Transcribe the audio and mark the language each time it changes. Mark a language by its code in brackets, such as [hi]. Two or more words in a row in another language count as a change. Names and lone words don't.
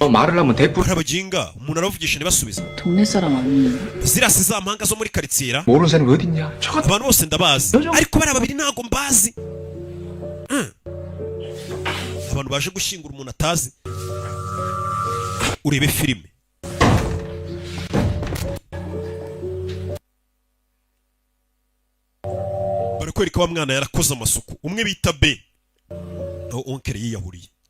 [ko] 말을 하면 대꾸 [rw] barabaginga, umuntu aravugisha ntibasubize. [ko] 동네 사람 아니에요? [rw] zirasi za mpanga zo muri karitsiye ra? [ko] 모르는 사람이 어딨냐? 저거 [rw] abantu bose ndabazi, ariko bari babiri ntago mbazi. abantu baje gushyingura umuntu atazi. urebe filime. barakwereka wa mwana yarakoze amasuku, umwe bita be, naho onkeri yiyahuriye.